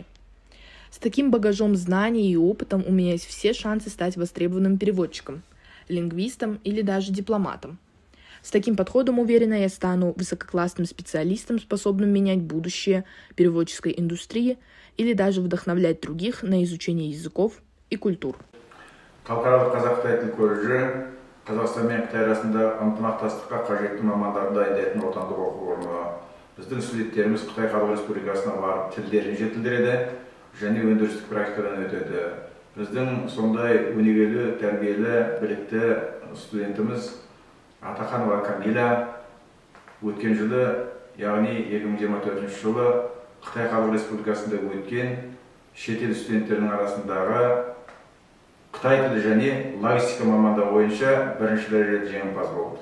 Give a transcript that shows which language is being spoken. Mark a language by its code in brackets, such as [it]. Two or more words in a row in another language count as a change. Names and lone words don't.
[ru] С таким багажом знаний и опытом у меня есть все шансы стать востребованным переводчиком, лингвистом или даже дипломатом. С таким подходом, уверена, я стану высококлассным специалистом, способным менять будущее переводческой индустрии или даже вдохновлять других на изучение языков и культур. [kk] Қазақстан мен Қытай арасында ынтымақтастыққа қажетті мамандарды дайындайтын отандық оқу орны. Біздің студенттеріміз Қытай Халық Республикасына барып тілдерін жетілдіреді және өндірістік практикадан өтеді. Біздің сондай өнегелі, тәрбиелі, білікті студентіміз Атаханова Камиля өткен жылы, яғни 2024 жылы Қытай Халық Республикасында өткен шетел студенттерінің арасындағы Қытай тілі және логистика мамандығы бойынша бірінші дәрежелі жеңімпаз болды.